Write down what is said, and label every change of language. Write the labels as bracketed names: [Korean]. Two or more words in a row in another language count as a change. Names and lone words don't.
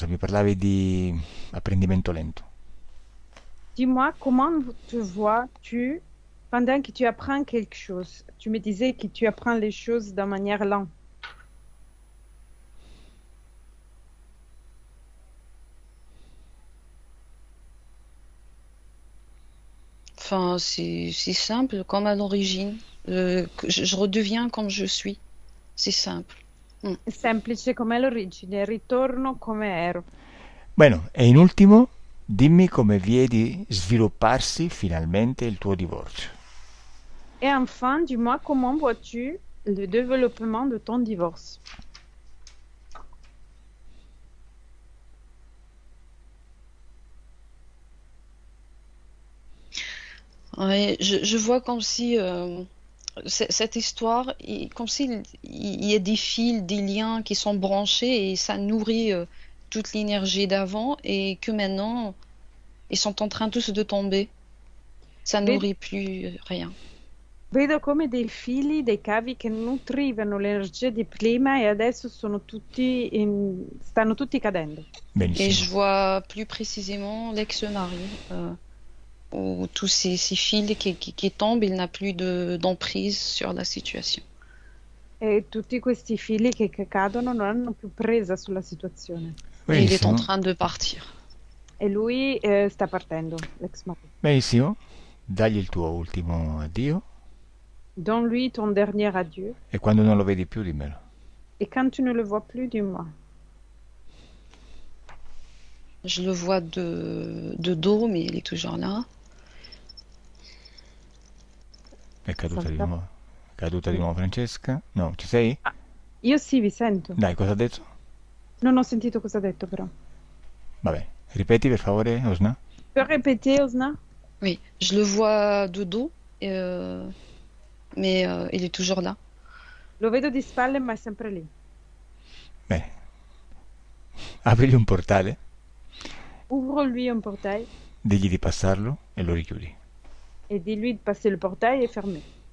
[Italian] Mi parlavi di apprendimento lento. [French] Dis-moi comment te vois-tu pendant que tu apprends quelque chose. Tu me disais que tu apprends les choses de manière lente. Enfin, c'est simple, comme à l'origine. Je redeviens comme je suis. C'est simple. [Italian] Semplice come l'origine, ritorno come ero. Bueno, e in ultimo, dimmi come vedi svilupparsi finalmente il tuo divorzio. [French] Et enfin, dis-moi comment vois-tu le développement de ton divorce. Ouais, je vois comme si cette histoire, comme s'il il y a des fils, des liens qui sont branchés et ça nourrit toute l'énergie d'avant et que maintenant, ils sont en train tous de tomber. Ça [Italian] Ved- [French] nourrit plus rien. [Italian] Vedo come dei fili, dei cavi che nutrivano l'energia di prima e adesso stanno tutti cadendo. [French] Et je [Italian] Benissimo. [French] vois plus précisément l'ex-mari, où tous ces fils qui tombent, il n'a plus d'emprise sur la situation. [Italian] E tutti questi fili che cadono non hanno più presa sulla situazione. [French] Et il est en [Italian] Benissimo. [French] train de partir. [Italian] E lui sta partendo, l'ex marito. Benissimo. Dagli il tuo ultimo addio [French] Donne-lui ton dernier adieu. [Italian] e quando non lo vedi più dimmelo. [French] Et quand tu ne le vois plus, dis-moi. Je le vois de dos, mais il est toujours là. [Italian] È caduta di Salta. nuovo. È caduta di nuovo Francesca? No, ci sei? Io sì, vi sento. Dai, cosa ha detto? Non ho sentito cosa ha detto però. Vabbè, ripeti per favore, Osna. [French] Peux répéter, Osna? Oui, je le vois de dos, mais il est toujours là. [Italian] Lo vedo di spalle, ma è sempre lì. Bene. Aprigli un portale, [French] Ouvre-lui un portail [Italian] digli di passarlo e lo richiudi. [French] et dis-lui de passer le portail et fermer.